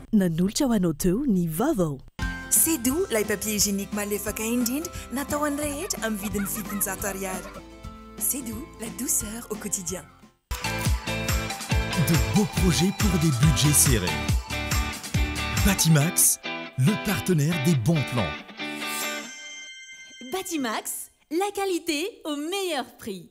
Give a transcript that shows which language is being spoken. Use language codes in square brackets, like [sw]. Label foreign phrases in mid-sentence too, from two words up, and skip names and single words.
[mg] Nanolotra ho anao teo ny vaovao. [fr] C'est doux [mg] lay [fr] papier hygiénique [mg] malefaka indrindra natao an'ny rehetra amin'ny vidiny 700 ariary. [fr] C'est doux, la douceur au quotidien. De beaux projets pour des budgets serrés. Batimax, le partenaire des bons plans. Batimax, la qualité au meilleur prix.